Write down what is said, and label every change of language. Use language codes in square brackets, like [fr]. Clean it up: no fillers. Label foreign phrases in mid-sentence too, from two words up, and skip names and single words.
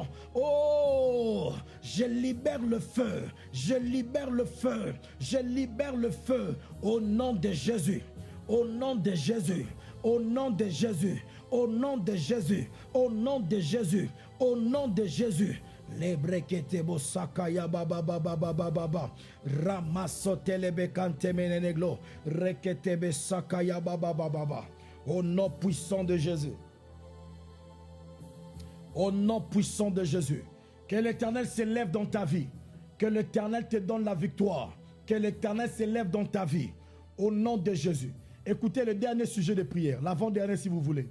[fr] Oh, je libère le feu, je libère le feu, je libère le feu au nom de Jésus. Au nom de Jésus, au nom de Jésus, au nom de Jésus, au nom de Jésus, au nom de Jésus. Lebreketebo sakaya baba baba baba baba ramasotelebe kantemeneneglo reketebe sakaya baba baba baba. Au nom puissant de Jésus. Au nom puissant de Jésus. Que l'Éternel s'élève dans ta vie. Que l'Éternel te donne la victoire. Que l'Éternel s'élève dans ta vie. Au nom de Jésus. Écoutez le dernier sujet de prière, l'avant-dernier si vous voulez.